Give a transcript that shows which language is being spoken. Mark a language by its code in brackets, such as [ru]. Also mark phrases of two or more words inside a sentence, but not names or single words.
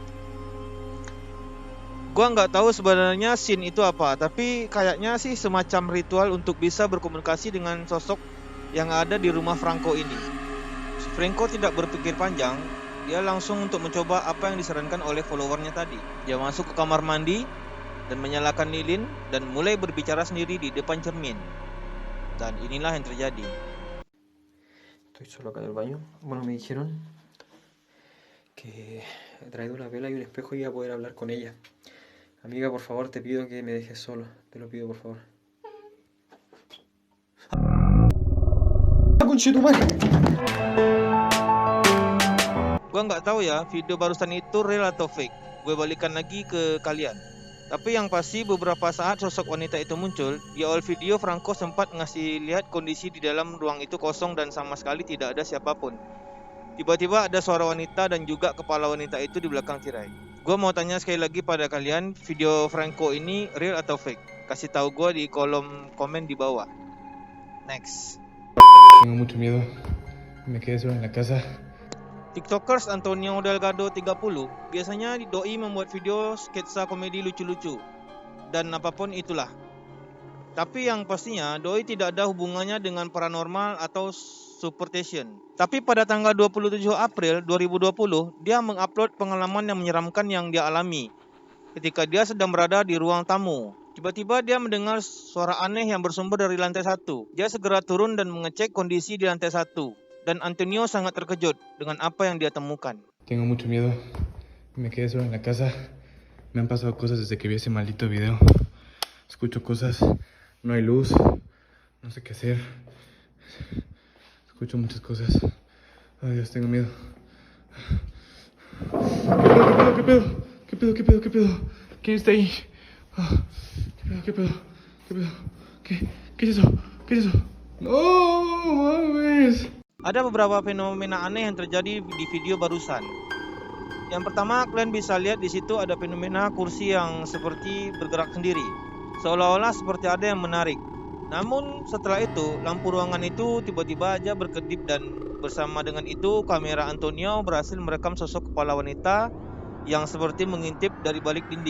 [id] Gua nggak tahu sebenarnya scene itu apa, tapi kayaknya sih semacam ritual untuk bisa berkomunikasi dengan sosok yang ada di rumah Franco ini. Franco tidak berpikir panjang, dia langsung untuk mencoba apa yang disarankan oleh followernya tadi. Dia masuk ke kamar mandi dan menyalakan lilin dan mulai berbicara sendiri di depan cermin. Dan inilah yang terjadi. [es] Estoy solo acá en el baño. Bueno, me dijeron que he traído una vela y un espejo y iba a poder hablar con ella. Amiga, por favor, te pido que me dejes solo. Te lo pido, por favor. ¡Conchetumare! [id] Gua nggak tahu ya video barusan itu real atau fake. Gue balikan lagi ke kalian. Tapi yang pasti beberapa saat sosok wanita itu muncul, di awal video Franco sempat ngasih lihat kondisi di dalam ruang itu kosong dan sama sekali tidak ada siapapun. Tiba-tiba ada suara wanita dan juga kepala wanita itu di belakang tirai. Gue mau tanya sekali lagi pada kalian, video Franco ini real atau fake? Kasih tahu gue di kolom komen di bawah. Next. [es] Tengo mucho miedo. Me quedé solo en la casa. [id] TikTokers Antonio Delgado 30 biasanya doi membuat video sketsa komedi lucu-lucu dan apapun itulah. Tapi yang pastinya doi tidak ada hubungannya dengan paranormal atau superstition. Tapi pada tanggal 27 April 2020, dia mengupload pengalaman yang menyeramkan yang dia alami ketika dia sedang berada di ruang tamu. Tiba-tiba dia mendengar suara aneh yang bersumber dari lantai 1. Dia segera turun dan mengecek kondisi di lantai 1. Dan Antonio sangat terkejut dengan apa yang dia temukan. [es] Tengo mucho miedo. Me quedé solo en la casa. Me han pasado cosas desde que vi ese maldito video. Escucho cosas. No hay luz. No sé qué hacer. Escucho muchas cosas. Ay, Dios, tengo miedo. ¿Qué pedo? ¿Qué pedo? ¿Qué pedo? ¿Qué pedo? ¿Quién está ahí? ¿Qué pedo? ¿Qué pedo? ¿Qué es eso? ¿Qué es eso? No mames. [id] Ada beberapa fenomena aneh yang terjadi di video barusan. Yang pertama, kalian bisa lihat di situ ada fenomena kursi yang seperti bergerak sendiri, seolah-olah seperti ada yang menarik. Namun setelah itu, lampu ruangan itu tiba-tiba aja berkedip dan bersama dengan itu kamera Antonio berhasil merekam sosok kepala wanita yang seperti mengintip dari balik dinding.